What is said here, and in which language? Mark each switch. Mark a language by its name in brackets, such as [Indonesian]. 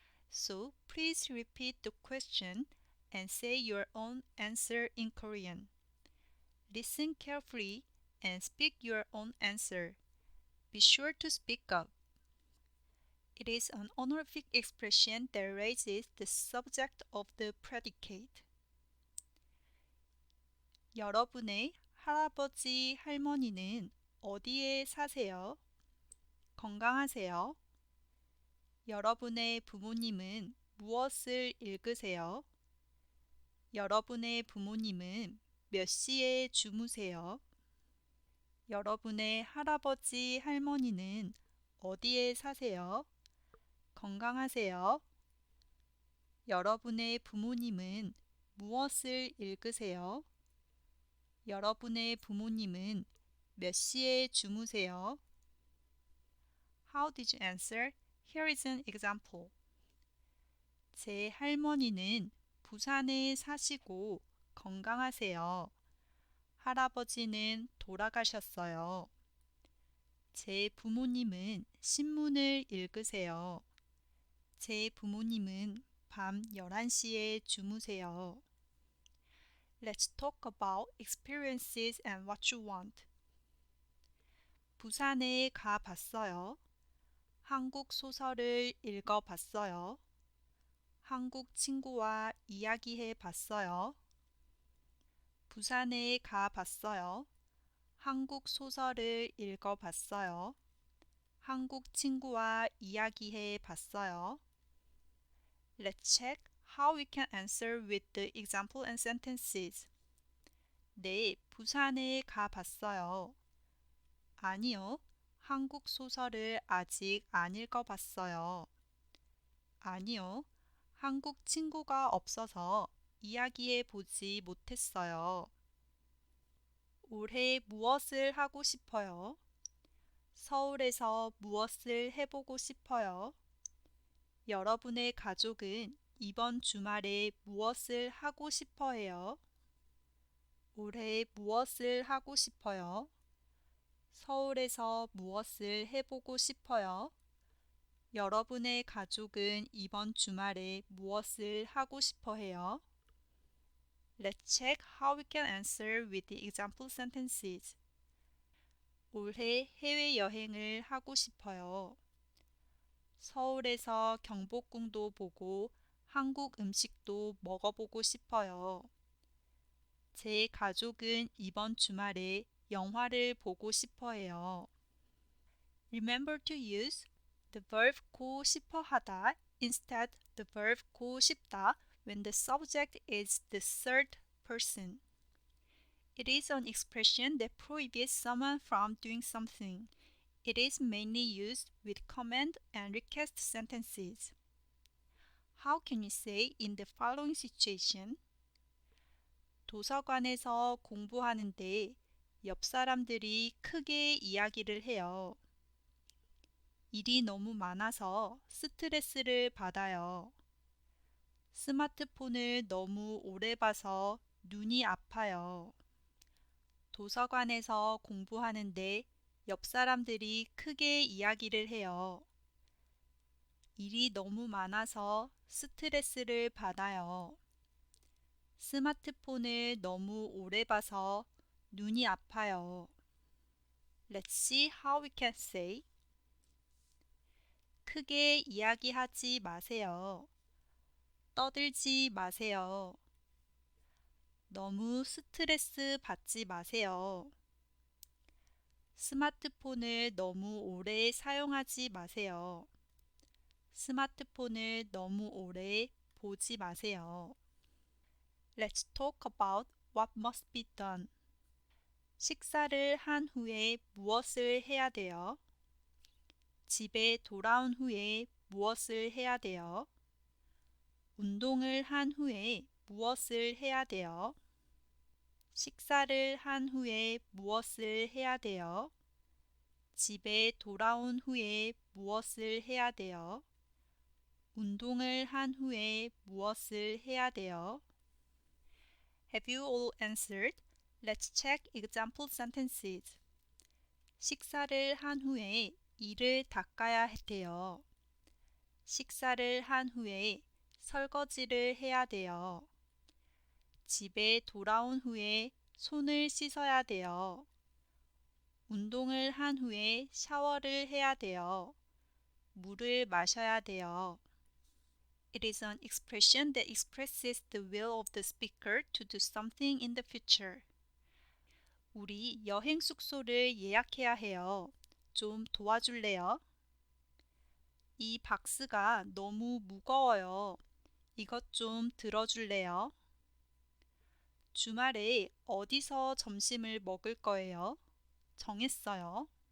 [English] So please repeat the question and say your own answer in Korean. Listen carefully and speak your own answer. Be sure to speak up. It is an honorific expression that raises the subject of the predicate. [Korean] 여러분의 할아버지, 할머니는 어디에 사세요? 건강하세요? 여러분의 부모님은 무엇을 읽으세요? 여러분의 부모님은 몇 시에 주무세요? 여러분의 할아버지, 할머니는 어디에 사세요? 건강하세요? 여러분의 부모님은 무엇을 읽으세요? 여러분의 부모님은 몇 시에 주무세요? [English] How did you answer? Here is an example. [Korean] 제 할머니는 부산에 사시고 건강하세요. 할아버지는 돌아가셨어요. 제 부모님은 신문을 읽으세요. 제 부모님은 밤 11시에 주무세요. [English] Let's talk about experiences and what you want. [Korean] 부산에 가봤어요. 한국 소설을 읽어봤어요. 한국 친구와 이야기해 봤어요. 부산에 가봤어요. 한국 소설을 읽어봤어요. 한국 친구와 이야기해 봤어요. [English] Let's check how we can answer with the example and sentences. [Korean] 네, 부산에 가봤어요. 아니요, 한국 소설을 아직 안 읽어봤어요. 아니요, 한국 친구가 없어서 이야기해 보지 못했어요. 올해 무엇을 하고 싶어요? 서울에서 무엇을 해보고 싶어요? 여러분의 가족은 이번 주말에 무엇을 하고 싶어 해요? 올해 무엇을 하고 싶어요? 서울에서 무엇을 해보고 싶어요? 여러분의 가족은 이번 주말에 무엇을 하고 싶어 해요? [English] Let's check how we can answer with the example sentences. [Korean] 올해 해외여행을 하고 싶어요. 서울에서 경복궁도 보고 한국 음식도 먹어보고 싶어요. 제 가족은 이번 주말에 영화를 보고 싶어 해요. [English] Remember to use the verb 고 싶어 하다 instead the verb 고 싶다 when the subject is the third person. It is an expression that prohibits someone from doing something. It is mainly used with command and request sentences. How can you say in the following situation? [Korean] 도서관에서 공부하는데 옆 사람들이 크게 이야기를 해요. 일이 너무 많아서 스트레스를 받아요. 스마트폰을 너무 오래 봐서 눈이 아파요. 도서관에서 공부하는데 옆 사람들이 크게 이야기를 해요. 일이 너무 많아서 스트레스를 받아요. 스마트폰을 너무 오래 봐서 눈이 아파요. [English] Let's see how we can say. [Korean] 크게 이야기하지 마세요. 떠들지 마세요. 너무 스트레스 받지 마세요. 스마트폰을 너무 오래 사용하지 마세요. 스마트폰을 너무 오래 보지 마세요. [English] Let's talk about what must be done. [Korean] 식사를 한 후에 무엇을 해야 돼요? 집에 돌아온 후에 무엇을 해야 돼요? 운동을 한 후에 무엇을 해야 돼요? 식사를 한 후에 무엇을 해야 돼요? 집에 돌아온 후에 무엇을 해야 돼요? 운동을 한 후에 무엇을 해야 돼요? [English] Have you all answered? Let's check example sentences. [Korean] 식사를 한 후에 이를 닦아야 돼요. 식사를 한 후에 설거지를 해야 돼요. 집에 돌아온 후에 손을 씻어야 돼요. 운동을 한 후에 샤워를 해야 돼요. 물을 마셔야 돼요. [English] It is an expression that expresses the will of the speaker to do something in the future. [Korean] 우리 여행 숙소를 예약해야 해요. 좀 도와줄래요? 이 박스가 너무 무거워요. 이것 좀 들어줄래요? 주말에 어디서 점심을 먹을 거예요? 정했어요.